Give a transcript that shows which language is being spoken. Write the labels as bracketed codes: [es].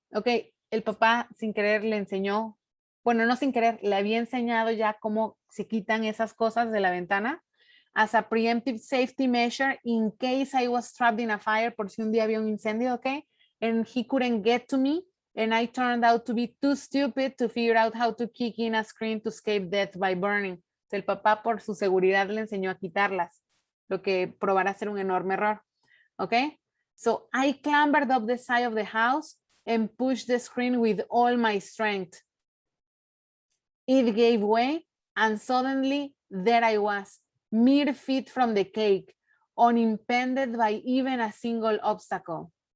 [es] Okay, el papá sin querer le enseñó, bueno, no sin querer, le había enseñado ya cómo se quitan esas cosas de la ventana [en] as a preemptive safety measure in case I was trapped in a fire, [es] por si un día había un incendio, okay? [en] And he couldn't get to me. And I turned out to be too stupid to figure out how to kick in a screen to escape death by burning. [es] El papá por su seguridad le enseñó a quitarlas, lo que probará ser un enorme error. [en] Okay? So I clambered up the side of the house and pushed the screen with all my strength. It gave way and suddenly there I was, mere feet from the cake, unimpeded by even a single obstacle.